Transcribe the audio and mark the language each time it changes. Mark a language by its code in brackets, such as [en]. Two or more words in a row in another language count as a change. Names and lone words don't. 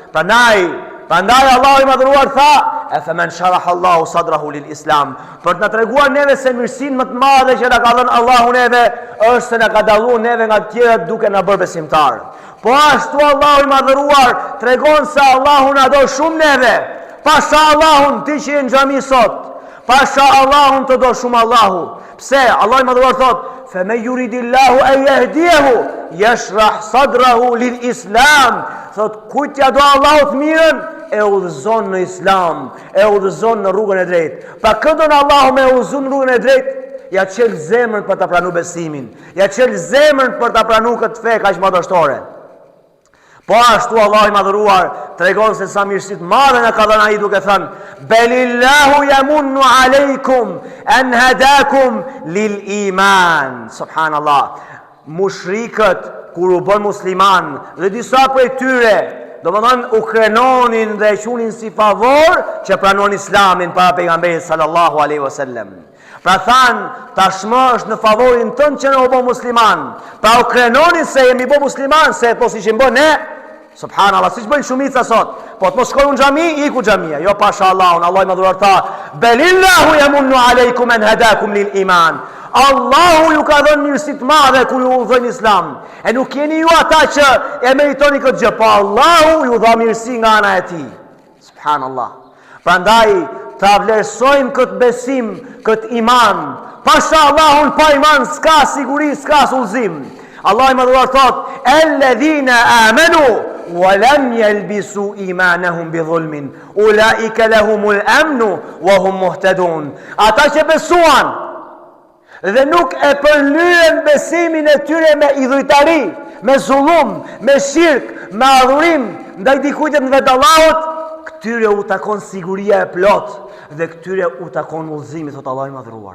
[sq] Prandaj Allahu i madhëruar tha: "E [ar] فمن شرح الله صدره للإسلام", [sq] për të na treguar neve se mirësinë më të madhe që na ka dhënë Allahu neve është se na ka dalluar neve nga të tjerat duke na bërë besimtar. Po ashtu Allahu i madhëruar tregon se Allahu na do shumë neve. Pasha Allahun ti që je në xhami sot, pasha Allahun të do shumë Allahu. Pse? Allahu i madhëruar thot: [ar] "فمن يرد الله أن يهديه يشرح صدره للإسلام", [sq] thot kujt ja do Allahu të mirën e udhëzon në Islam, e udhëzon në rrugën e drejtë. Pa këndon Allahu me udhëzon në rrugën e drejtë, ja çel zemrën për ta pranuar besimin, ja çel zemrën për ta pranuar këtë fe kaq madhështore. Po ashtu Allahu i madhëruar tregon se sa mirësi të madhe na ka dhënë ai duke thënë: [ar] "بل الله يمن عليكم أن هداكم للإيمان." [sq] Subhanallah. Mushrikët kur u bën musliman dhe disa prej tyre, domethënë u krenonin dhe e qunin si favor që pranon Islamin para pejgamberit [ar] صلى الله عليه وسلم. [sq] Pra than, tashmë është në favorin tënd që ne u bë musliman. Pra u krenonin se jemi bë musliman, se po siç i bën ne. Subhanallah, siç bëjnë shumica sot. Po të mos shkojnë në xhami, iku xhamia. Jo pasha Allahun, Allah i madhëruar tha: [ar] "بل الله يمن عليكم أن هداكم للإيمان." [sq] Allahu ju ka dhënë mirësi të madhe kur ju udhëzon Islam. E nuk jeni ju ata që e meritoni këtë gjë, po Allahu ju dha mirësi nga ana e tij. Subhanallah. Prandaj ta vlerësojmë këtë besim, këtë iman. Pasha Allahun pa iman s'ka siguri, s'ka udhëzim. Allah i madhëruar thot: [ar] "الذين آمنوا ولم يلبسوا إيمانهم بظلم أولئك لهم الأمن وهم مهتدون." [sq] Ata që besuan dhe nuk e përlyen besimin e tyre me idhujtari, me zullum, me shirk, me adhurim ndaj dikujt në vetë Allahut, këtyre u takon siguria e plot dhe këtyre u takon udhëzimi, thot Allah i madhëruar.